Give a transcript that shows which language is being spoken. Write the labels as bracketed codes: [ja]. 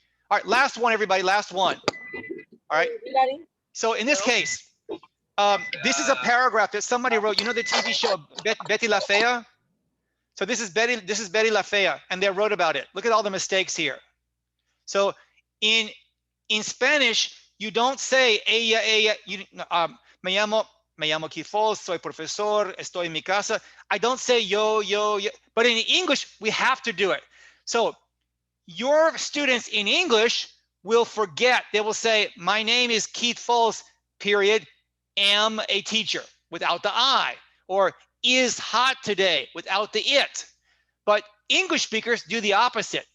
[en] All right, last one, everybody, last one. All right. So in this case, this is a paragraph that somebody wrote. You know the TV show Betty La Fea? So this is Betty La Fea, and they wrote about it. Look at all the mistakes here. So in Spanish, you don't say ella. [es] Me llamo Folse, soy profesor, estoy en mi casa. [en] I don't say yo. But in English, we have to do it. So your students in English will forget. They will say, my name is Keith Folse, period, am a teacher, without the I. Or is hot today, without the it. But English speakers do the opposite.